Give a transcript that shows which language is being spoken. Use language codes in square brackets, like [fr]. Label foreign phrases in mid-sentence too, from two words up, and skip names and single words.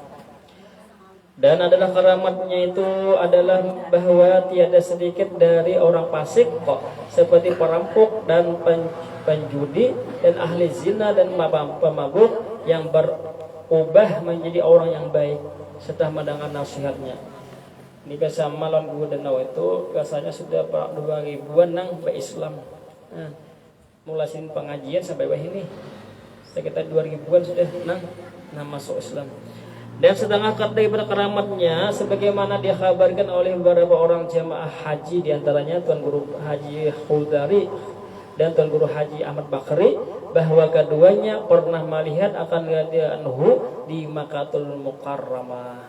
[id] Dan adalah keramatnya itu adalah bahwa tiada sedikit dari orang fasik kok, seperti perampok dan penjudi dan ahli zina dan pemabuk, yang berubah menjadi orang yang baik setelah mendengar nasihatnya. [bjn] Ini biasa malam gua danau itu biasanya sudah 2000-an nang berislam. Nah, mulai sini pengajian sampai ini sekitar 2000-an sudah nang masuk Islam. [id] Dan setengah daripada keramatnya sebagaimana dikhabarkan oleh beberapa orang jamaah haji, diantaranya Tuan Guru Haji Khudari dan Tuan Guru Haji Ahmad Bakri, bahwa keduanya pernah melihat akan anhu di Makkahul Mukarramah.